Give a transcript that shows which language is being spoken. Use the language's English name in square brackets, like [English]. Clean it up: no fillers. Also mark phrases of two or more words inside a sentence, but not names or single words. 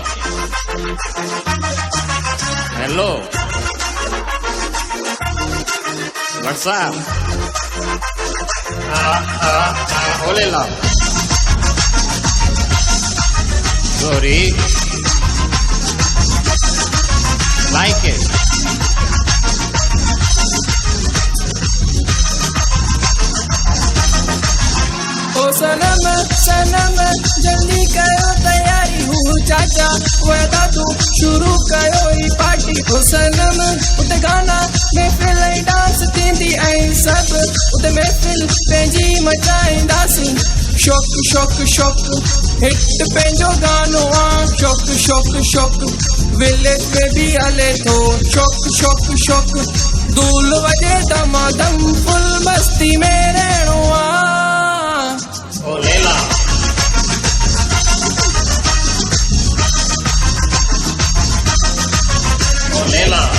[English] Hello. What's up? Oh, Leila. Sorry. Like it. [Sindhi] ओ सनम सनम जल्दी कयो तैयारी हूँ चाचा वादा तू शुरू कयो ही पार्टी ओ सनम उते गाना महफिल ऐं डांस थींदी ऐं सभु उते महफिल पंहिंजी मचाईंदासीं शौक शौक शौक हिट पंहिंजो गानो आहे शौक शौक शौक विलेज में भी हले थो शौक शौक शौक धूल वॼे दमादम फुल मस्ती में रहणो आहे [English] Oh, Leila. Oh, Leila.